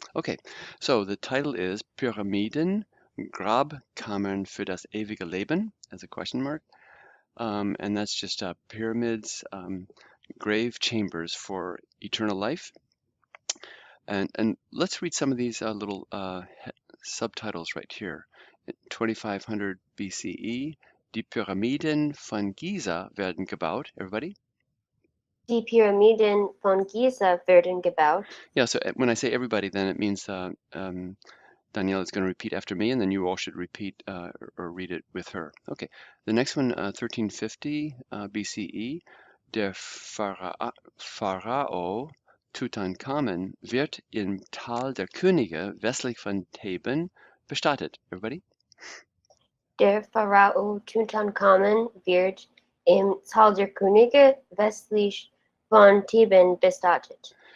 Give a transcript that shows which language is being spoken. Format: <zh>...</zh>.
<en>Okay, so the title is</en> <de>Pyramiden, Grabkammern für das ewige Leben,</de> <en>as a question mark. And that's just pyramids, grave chambers for eternal life. And let's read some of these little subtitles right here.</en> <de>2500 BCE, die Pyramiden von Giza werden gebaut.</de> <en>Everybody?</en> <de>Die Pyramiden von Giza werden gebaut.</de> <en>Yeah, so when I say everybody, then it means Danielle is going to repeat after me, and then you all should repeat or read it with her. Okay, the next one,</en> <de>1350 BCE, der Pharao Tutanchamen wird im Tal der Könige westlich von Theben bestattet.</de> <en>Everybody?</en> <de>Der Pharao Tutanchamen wird im Tal der Könige westlich von Theben bestattet.</de>